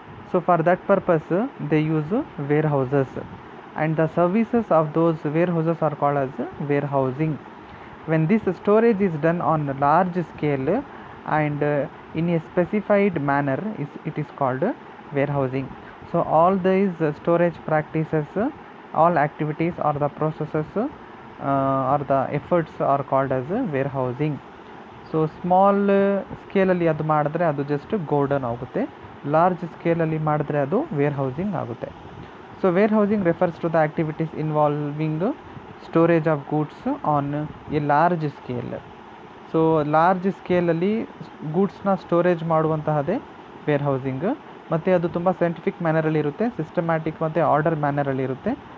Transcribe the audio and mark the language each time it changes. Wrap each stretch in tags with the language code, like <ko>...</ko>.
<en>So for that purpose they use warehouses and the services of those warehouses are called as warehousing. When this storage is done on a large scale and in a specified manner, it is called warehousing. So all these storage practices, all activities or the processes or the efforts are called as warehousing.</en> <kn>So small ಸ್ಕೇಲಲ್ಲಿ ಅದು ಮಾಡಿದ್ರೆ ಅದು just godown ಆಗುತ್ತೆ, large ಸ್ಕೇಲಲ್ಲಿ ಮಾಡಿದ್ರೆ ಅದು wear housing ಆಗುತ್ತೆ.</kn> <en>So warehousing refers to the activities involving storage of goods on a large scale.</en> <kn>So large ಸ್ಕೇಲಲ್ಲಿ ಗೂಡ್ಸ್ನ storage ಮಾಡುವಂತಹದ್ದೇ wear housing, ಮತ್ತು ಅದು ತುಂಬ ಸೈಂಟಿಫಿಕ್ ಮ್ಯಾನರಲ್ಲಿರುತ್ತೆ, ಸಿಸ್ಟಮ್ಯಾಟಿಕ್ ಮತ್ತು ಆರ್ಡರ್ ಮ್ಯಾನರಲ್ಲಿರುತ್ತೆ.</kn>